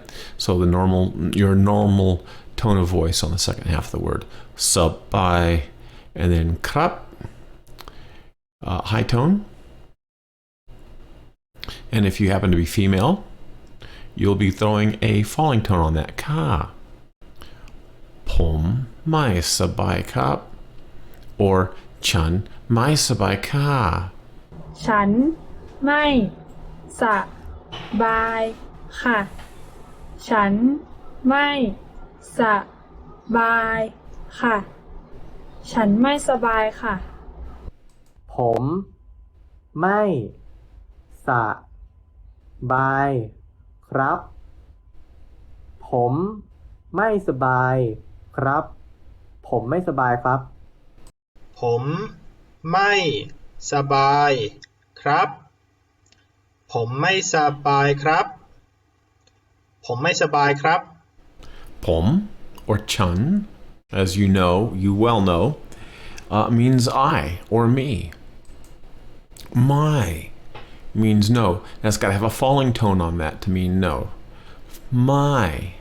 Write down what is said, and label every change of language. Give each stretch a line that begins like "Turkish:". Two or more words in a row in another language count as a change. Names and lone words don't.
English: So your normal tone of voice on the second half of the word. Sa by, and then krap, high tone. And if you happen to be female, you'll be throwing a falling tone on that.
Thai: ค่ะ ผมไม่สบายครับ. Or ฉันไม่สบายค่ะ. ฉันไม่สบายค่ะ ฉันไม่สบายค่ะ ฉันไม่สบายค่ะ ผมไม่สบายครับ ผมไม่สบายครับ ผมไม่สบายครับ ผมไม่สบายครับ ผมไม่สบายครับ ผมไม่สบายครับ
English: Pom or chun, as you know, you well know, means I or me. My means no. That's got to have a falling tone on that to mean no. My.